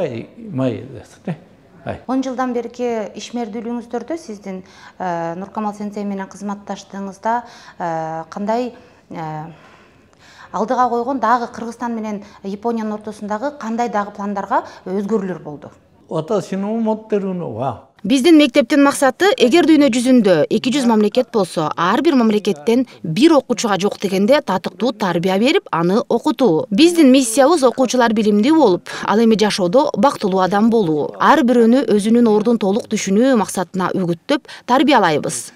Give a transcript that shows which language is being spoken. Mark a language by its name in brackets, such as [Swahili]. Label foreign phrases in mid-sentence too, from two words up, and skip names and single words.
[Kyrgyz] 10 жылдан берки ишмердүүлүгүңүздөрдө сиздин Нуркамал сенсей менен кызматташтыгыңызда кандай алдыга койгон дагы Кыргызстан менен Япониянын ортосундагы кандай дагы пландарга өзгөрүүлөр болду? [Japanese] 私の思ってるのは [Kyrgyz] Биздин мектептин максаты эгер дүйнө жүзүндө 200 мамлекет болсо, ар бир мамлекеттен бир окуучуга жок дегенде татыктуу тарбия берип, аны окутуу. Биздин миссиябыз окуучулар билимдүү болуп, ал эми жашоодо бактылуу адам болуу. Ар бирөөнү өзүнүн ордун толук түшүнүү максатына үгүттөп тарбиялайбыз.